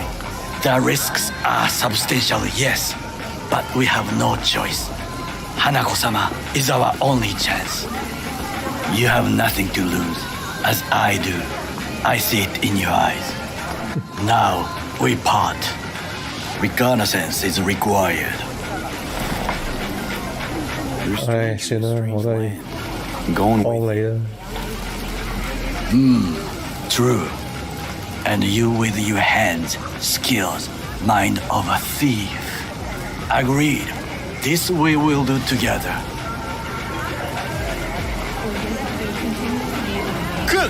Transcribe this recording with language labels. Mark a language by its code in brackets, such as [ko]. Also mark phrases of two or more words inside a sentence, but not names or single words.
[en] The risks are substantial, yes, but we have no choice. Hanako-sama is our only chance. You have nothing to lose, as I do. I see it in your eyes. Now, we part. Reconnaissance is required. [yue] 唉，算啦，我都係幫你啦。 [en] True. And you with your hands, skills, mind of a thief. Agreed. This we will do together. Cook!